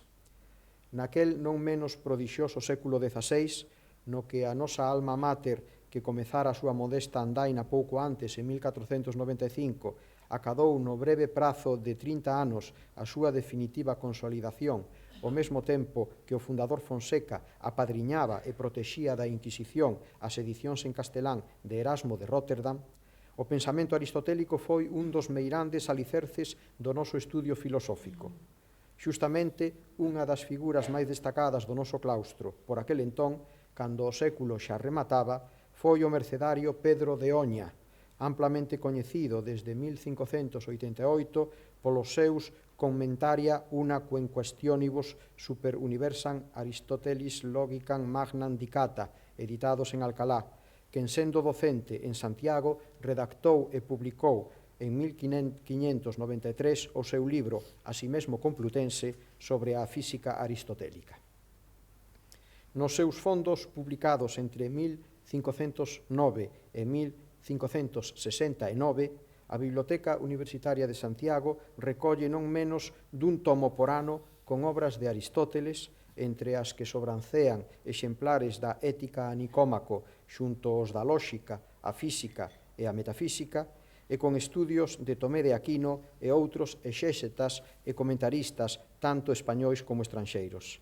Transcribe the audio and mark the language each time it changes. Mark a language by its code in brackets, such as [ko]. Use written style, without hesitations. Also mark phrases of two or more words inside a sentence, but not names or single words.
[gl] Naquel non menos prodixioso século XVI, no que a nosa alma mater, que comezara a súa modesta andaina pouco antes, en 1495, acadou no breve prazo de 30 anos a súa definitiva consolidación, ao mesmo tempo que o fundador Fonseca apadriñaba e protexía da Inquisición as edicións en castelán de Erasmo de Róterdam, o pensamento aristotélico foi un dos meirandes alicerces do noso estudio filosófico. Xustamente, unha das figuras máis destacadas do noso claustro por aquel entón, cando o século xa remataba, foi o mercedario Pedro de Oña, amplamente coñecido desde 1588 polos seus Commentaria una quem questionibus super universam Aristotelis logicam magnam dicata, editados en Alcalá, que, sendo docente en Santiago, redactou e publicou en 1593 o seu libro, así mesmo complutense, sobre a física aristotélica. Nos seus fondos, publicados entre 1509 e 1569, a Biblioteca Universitaria de Santiago recolle non menos dun tomo por ano con obras de Aristóteles, entre as que sobrancean exemplares da Ética a Nicómaco xunto aos da Lóxica, a Física e a Metafísica, e con estudios de Tomé de Aquino e outros exégetas e comentaristas tanto españois como estranxeiros.